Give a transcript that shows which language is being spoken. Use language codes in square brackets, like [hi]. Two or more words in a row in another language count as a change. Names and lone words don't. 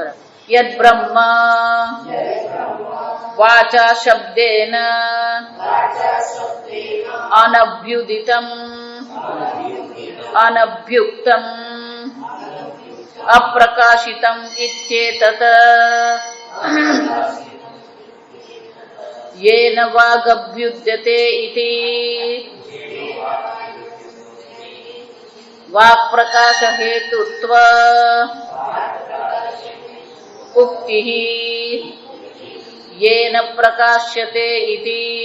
[sa] यद ब्रह्म वाचा शब्देन अनभ्युदितम अनभ्युक्तम अप्रकाशितम इत्येतत येन वागभ्युद्यते इति वाक् प्रकाश हेतुत्व उक्तिः येन प्रकाश्यते इति